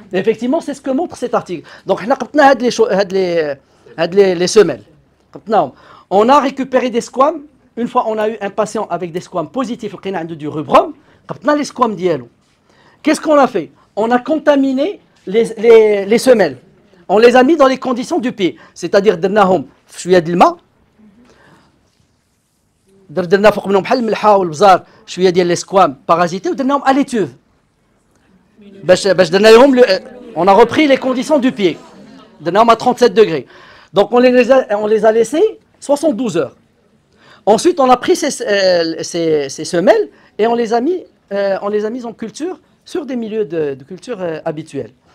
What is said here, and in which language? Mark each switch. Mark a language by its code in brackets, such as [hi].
[fr] Et effectivement, c'est ce que montre cet article. Donc, les semelles. On a récupéré des squams. Une fois, on a eu un patient avec des squams positifs, du rubrum. Les squams diallo. Qu'est-ce qu'on a fait? On a contaminé les semelles. On les a mis dans les conditions du pied. [ar] C'est-à-dire, درناهم في شوية د الماء. درنا فوق منهم بحال الملحة والبزار شوية ديال لي سكوام بارازيتي ودرناهم [fr] à l'étuve. [ar] باش درنا لهم [fr] on a repris les conditions du pied. [ar] درناهم [fr] à 37 degrés. Donc on les a laissés 72 heures. Ensuite, on a pris ces semelles et on les a mis en culture sur des milieux de culture habituels.